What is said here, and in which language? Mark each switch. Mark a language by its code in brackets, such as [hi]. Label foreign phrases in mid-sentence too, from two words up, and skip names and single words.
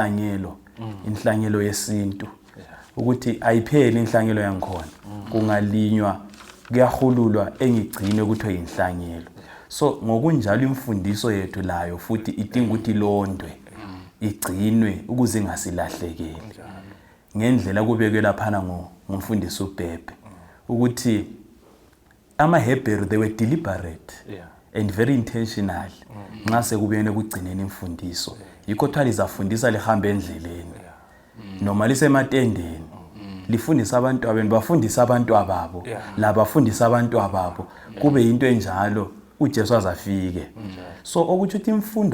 [nd] inhlanyelo yesintu ukuthi ayipheli inhlanyelo yangikhona kungalinywa kuyahululwa engigcine ukuthi oyinhlanyelo so ngokunjalo imfundiso yethu layo futhi idinga ukuthi ilondwe igcinwe ukuze ingasilahlekeli ngendlela kubekwe laphana ngumfundisi uBhebhe ukuthi amaHebheru [en] they were deliberate and very intentional [nd] nxa sekubene kugcineni imfundiso yikho thwa lizafundisa lihambe endleleni noma lisematendeni lifundisa abantu abenu bafundisa abantu ababo labafundisa abantu ababo kube into enjalo uJesu azafike so ukuthi imfundo